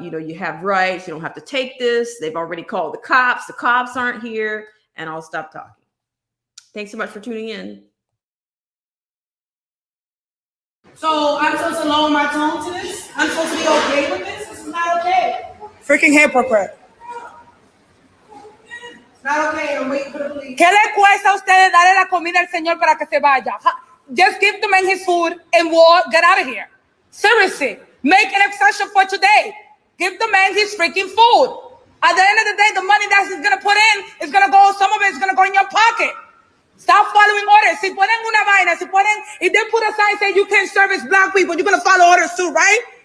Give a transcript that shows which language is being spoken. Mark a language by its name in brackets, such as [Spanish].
[English] You know, you have rights. You don't have to take this. They've already called the cops. The cops aren't here, and I'll stop talking. Thanks so much for tuning in. So I'm supposed to lower my tone to this? I'm supposed to be okay with this? This is not okay. Freaking hypocrite. It's not okay. I'm waiting for the police. [Spanish] ¿Qué le cuesta a ustedes darle la comida al señor para que se vaya? [English] Just give the man his food and walk, get out of here. Seriously, make an exception for today. Give the man his freaking food. At the end of the day, the money that he's gonna put in is gonna go, some of it is gonna go in your pocket. Stop following orders. [Spanish] Si ponen una vaina, [English] if they put a sign saying you can't service black people, you're gonna follow orders too, right?